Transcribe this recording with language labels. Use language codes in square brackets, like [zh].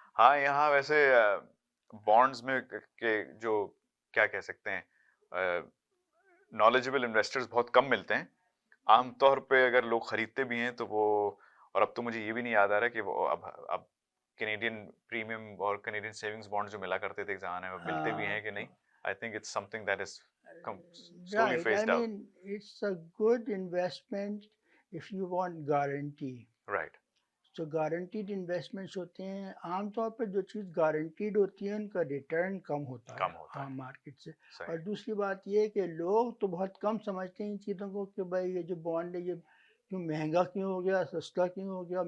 [hi] हाँ, यहाँ वैसे बॉन्ड्स में के जो क्या कह सकते हैं, नॉलेजेबल इन्वेस्टर्स बहुत कम मिलते हैं। आमतौर पे अगर लोग खरीदते भी हैं तो वो, और अब तो मुझे ये भी नहीं याद आ रहा कि वो अब कैनेडियन प्रीमियम और कैनेडियन सेविंग्स बॉन्ड जो मिला करते थे एक ज़माने में, मिलते भी हैं कि नहीं? [en] I think it's something that is slowly Right, I phased out. mean it's a good investment if you want guarantee. Right. [hi] तो गारंटीड इन्वेस्टमेंट्स होते हैं, आमतौर पर जो चीज़ गारंटीड होती है उनका रिटर्न कम होता है आम मार्केट से। और दूसरी बात ये है कि लोग तो बहुत कम समझते हैं इन चीज़ों को कि भाई ये जो बॉन्ड है ये क्यों महंगा क्यों हो गया, सस्ता क्यों हो गया।